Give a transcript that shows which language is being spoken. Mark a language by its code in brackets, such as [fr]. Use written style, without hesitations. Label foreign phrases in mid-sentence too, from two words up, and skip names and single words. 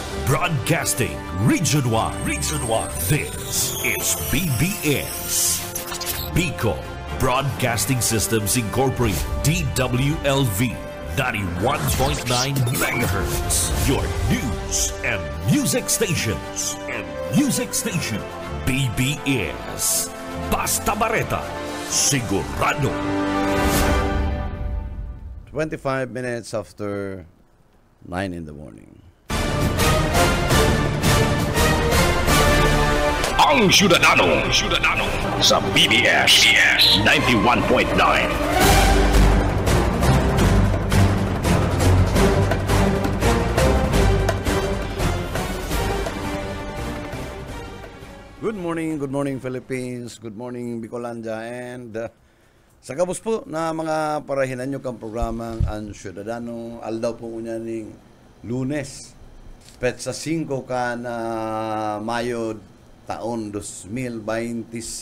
[en] Broadcasting Region 1. Region 1. This is BBS. Bicol Broadcasting Systems Incorporated. DWLV 91.9 MHz. Your news and music stations. BBS. Basta Bareta. [bik] Sigurado. [en] 25 minutes after 9 in the morning. [bik] Ang Syudadano sa BBS 91.9. [en] Good morning Philippines, good morning Bicolanda, [bik] and sa kabus po na mga parahinan nyo kang programang Ang Syudadano, aldaw po niya ning Lunes, petsa 5 ka na Mayo taon 2025.